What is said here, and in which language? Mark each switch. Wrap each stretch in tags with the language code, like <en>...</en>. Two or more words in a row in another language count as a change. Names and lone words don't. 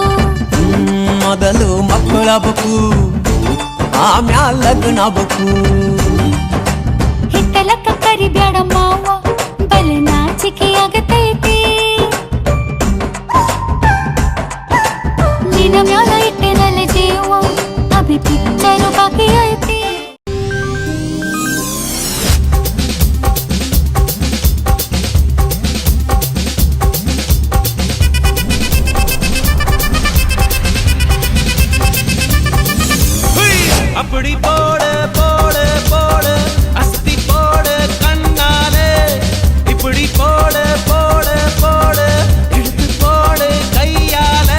<kn>ಮೊದಲು ಮಕ್ಕಳಬೇಕು ಆಮ್ಯಾಲ ಲಗ್ನಬೇಕು. ಹಿತ್ತಲಕ್ಕ ಕರಿಬ್ಯಾಡ ಮಾವ ಬಲ ನಾಚಿಕೆ ಆಗತೈತಿ, ನಿನ್ನ ಮ್ಯಾಲ ಇಟ್ಟೆನಲ್ಲ ಜೀವ</kn> <hi>अभी पिक्चर बाकी</hi> <kn>ಐತಿ.</kn> <ta>அப்படி போடு போடு போடு அஸ்தி போடு கண்ணாலே, இப்படி போடு போடு போடு இழுத்து போடு கையாலே.</ta>